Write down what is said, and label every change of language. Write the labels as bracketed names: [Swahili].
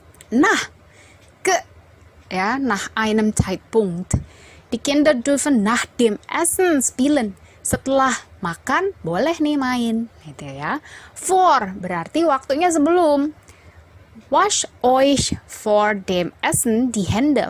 [German] Nach, ja, nach einem Zeitpunkt. Die Kinder dürfen nach dem Essen spielen. [Indonesian] Setelah makan, boleh nih main. Gitu ya. Vor, berarti waktunya sebelum. [German] Wasch euch vor dem Essen die Hände.